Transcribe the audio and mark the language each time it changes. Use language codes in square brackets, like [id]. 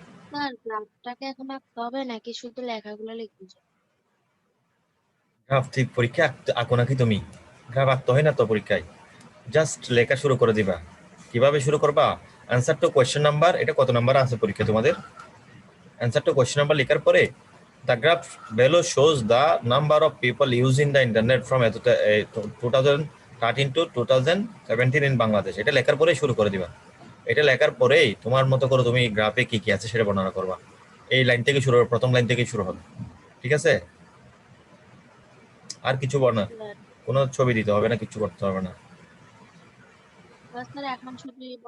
[bn] Sir গ্রাফটাকে এখন আঁকতে হবে নাকি শুধু লেখাগুলো লিখতে হবে? গ্রাফ ঠিক পরীক্ষা আঁকো নাকি তুমি? গ্রাফ আঁকতে হয় না তো পরীক্ষায়, জাস্ট লেখা শুরু করে দিবা। কিভাবে শুরু করবা? [en] answer to question number, [bn] এটা কত নাম্বার আছে পরীক্ষা তোমাদের? [en] answer to question number [bn] লেখার পরে [en] the graph below shows the number of people using the internet from 2013 to 2017 in Bangladesh. [bn] এটা লেখার পরেই শুরু করে দিবা। এটা লেখার পরেই তোমার মতো করে তুমি গ্রাফে কি কি আছে সেটা বর্ণনা করবা। এই লাইন থেকে শুরু হবে, প্রথম লাইন থেকে শুরু হবে, ঠিক আছে? আর কিছু বর্ণনা, স্যার কোনো ছবি দিতে হবে না, কিছু করতে হবে না। স্যার এখন শুধু